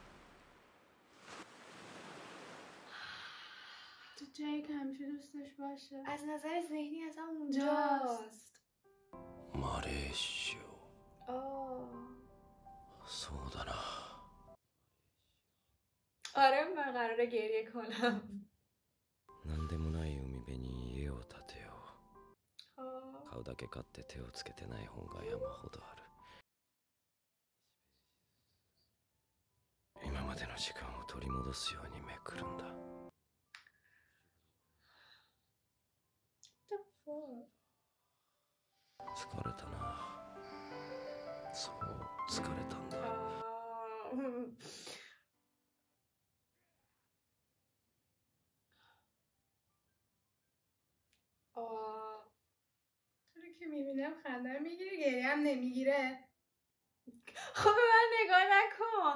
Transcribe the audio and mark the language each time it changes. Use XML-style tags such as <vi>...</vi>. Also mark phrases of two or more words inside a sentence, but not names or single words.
<fa>تو جایی که همیشه دوستش باشه. از نظر ذهنی اصلا اونجاست. ماریشو سودانا. آره من قراره گریه کنم.</fa> <ja>なんでもない海辺に家を建てよう。買うだけ買って手をつけてない本が山ほどある。今までの時間を取り戻すようにめくるんだ。疲れたな。そう疲れたんだ。</ja> <fa>تو رو که میبینم خنده میگیره گریه هم نمیگیره. خب به من نگاه نکن.</fa>